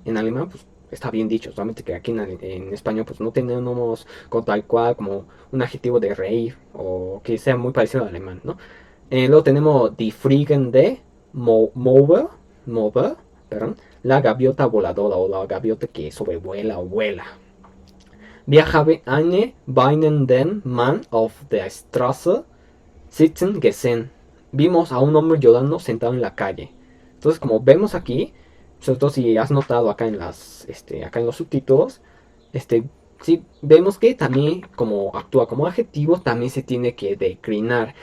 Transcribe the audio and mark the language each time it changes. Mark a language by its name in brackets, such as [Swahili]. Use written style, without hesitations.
[Spanish] En alemán pues está bien dicho, solamente que aquí en español pues no tenemos con tal cual como un adjetivo de reír o que sea muy parecido al alemán, ¿no? Luego tenemos [German] Die fliegende Mover, [Spanish] perdón, la gaviota voladora o la gaviota que sobrevuela o vuela. [German] Wir haben einen weinenden Mann auf der Straße sitzen gesehen. [Spanish] Vimos a un hombre llorando sentado en la calle. Entonces, como vemos aquí, sobre todo si has notado acá acá en los subtítulos, sí, vemos que también como actúa como adjetivo, también se tiene que declinar.